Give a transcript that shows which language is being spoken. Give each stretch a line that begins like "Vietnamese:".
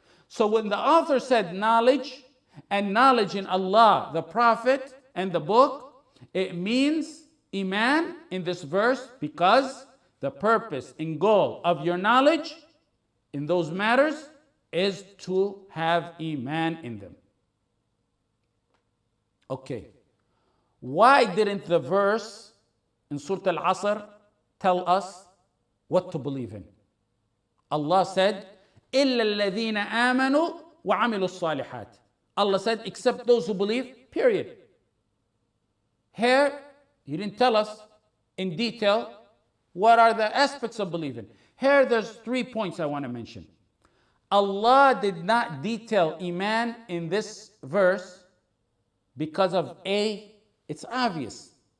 English: So when the author said knowledge, and knowledge in Allah, the Prophet, and the book, it means Iman in this verse, because the purpose and goal of your knowledge in those matters is to have Iman in them. Okay. Why didn't the verse in Suret Al Asr tell us what to believe in?
Arabic: Allah said, إِلَّا الَّذِينَ آمَنُوا وَعَمِلُوا الصَّالِحَاتِ.
English: Allah said, except those who believe, period. Here, He didn't tell us in detail what are the aspects of believing. Here, there's 3 points I want to mention. Allah did not detail Iman in this verse because of A, it's obvious.